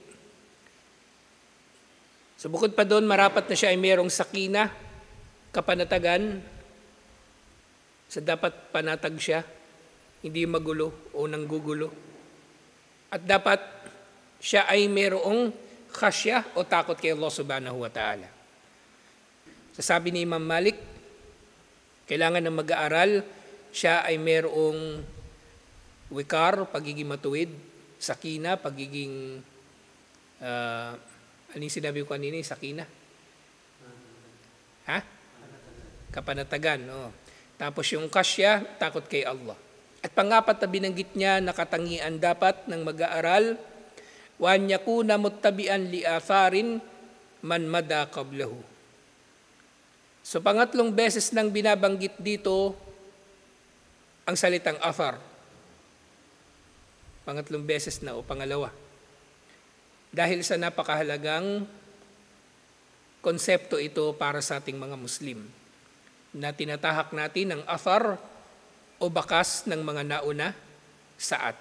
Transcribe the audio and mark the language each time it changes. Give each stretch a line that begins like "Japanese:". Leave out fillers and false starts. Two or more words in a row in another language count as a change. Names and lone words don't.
Filipino: So bukod pa doon, marapat na siya ay mayroong sakina, kapanatagan, sa dapat panatag siya, hindi magulo o nanggugulo. At dapat siya ay mayroong khasya o takot kay Allah
Arabic: سبحانه وتعالى.
Filipino: Sasabi ni Imam Malik, kailangan ng mag-aaral, siya ay mayroong wikar, pagiging matuwid, sakina, pagiging, ano yung sinabi ko kanina, sakina? Kapanatagan. Oh. Tapos yung khasya, takot kay Allah. At pangapat na binanggit niya na katangian dapat ng mag-aaral,
Arabic: وأن يكون متبعا لآثار من مضى قبله.
Filipino: So pangatlong beses nang binabanggit dito ang salitang athar. Pangatlong beses na o pangalawa. Dahil sa napakahalagang konsepto ito para sa ating mga Muslim, na tinatahak natin ang athar o bakas ng mga nauna sa atin.